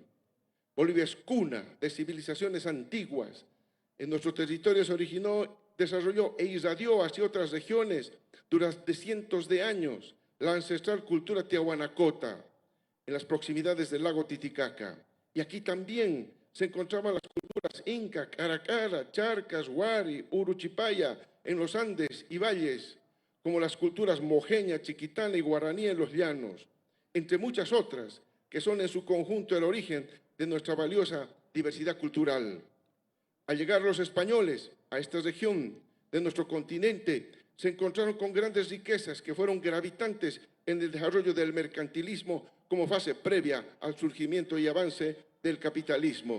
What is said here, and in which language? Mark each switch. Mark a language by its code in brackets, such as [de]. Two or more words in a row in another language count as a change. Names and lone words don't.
[es] Bolivia es cuna de civilizaciones antiguas. En nuestro territorio se originó, desarrolló e irradió hacia otras regiones durante cientos de años la ancestral cultura tiahuanacota en las proximidades del lago Titicaca. Y aquí también se encontraban las culturas inca, caracara, charcas, huari, uruchipaya en los Andes y valles, como las culturas mojeña, chiquitana y guaraní en los llanos, entre muchas otras que son en su conjunto el origen de nuestra valiosa diversidad cultural. Al llegar los españoles a esta región de nuestro continente, se encontraron con grandes riquezas que fueron gravitantes en el desarrollo del mercantilismo como fase previa al surgimiento y avance del capitalismo.